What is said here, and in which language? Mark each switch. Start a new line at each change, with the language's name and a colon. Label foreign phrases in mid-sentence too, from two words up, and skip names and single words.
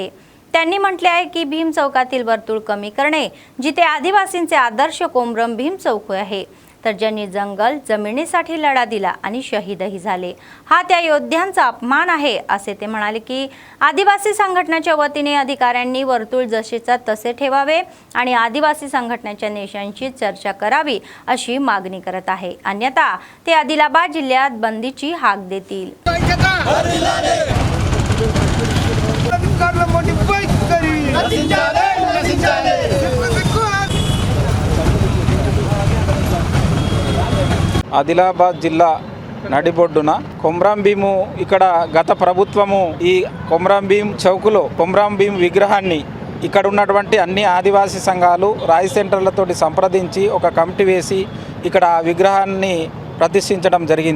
Marathi: त्यांनी म्हटले आहे की भीम चौकातील वर्तुळ कमी करणे जिथे आदिवासींचे आदर्श कोमरम भीम चौक आहे, तर ज्यांनी जंगल जमिनीसाठी लढा दिला आणि शहीदही झाले, हा त्या योद्ध्यांचा अपमान आहे असे ते म्हणाले. की आदिवासी संघटनेच्या वतीने अधिकाऱ्यांनी वर्तुळ जसेच्या तसे ठेवावे आणि आदिवासी संघटनेच्या नेत्यांशी चर्चा करावी अशी मागणी करत आहे. अन्यथा ते आदिलाबाद जिल्ह्यात बंदीची हाक देतील.
Telugu: ఆదిలాబాద్ జిల్లా నడిబొడ్డున కొమరం భీము ఇక్కడ గత ప్రభుత్వము ఈ కొమరం భీం చౌకులో కొమరం భీం విగ్రహాన్ని ఇక్కడ ఉన్నటువంటి అన్ని ఆదివాసీ సంఘాలు రాయి సెంటర్లతోటి సంప్రదించి ఒక కమిటీ వేసి ఇక్కడ ఆ విగ్రహాన్ని ప్రతిష్ఠించడం జరిగింది.